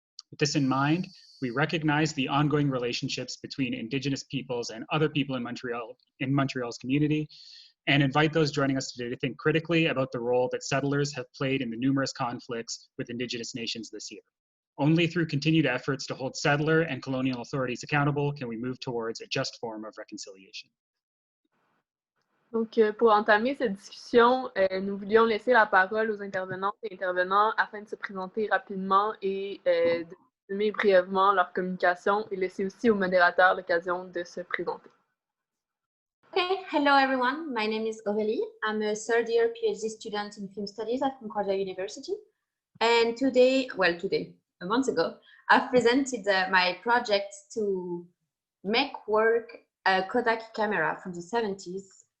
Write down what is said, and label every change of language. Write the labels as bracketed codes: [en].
[en] With this in mind, we recognize the ongoing relationships between Indigenous peoples and other people in Montreal's community, and invite those joining us today to think critically about the role that settlers have played in the numerous conflicts with Indigenous nations this year. Only through continued efforts to hold settler and colonial authorities accountable can we move towards a just form of reconciliation. [fr] Donc, pour entamer cette discussion, nous voulions laisser la parole aux intervenantes et intervenants afin de se présenter rapidement et de résumer brièvement leur communication et laisser aussi aux modérateurs l'occasion de se présenter. [en] Okay, hello everyone. My name is Aurélie. I'm a third year PhD student in film studies at Concordia University. And a month ago, I've presented my project to make work a Kodak camera from the 70s.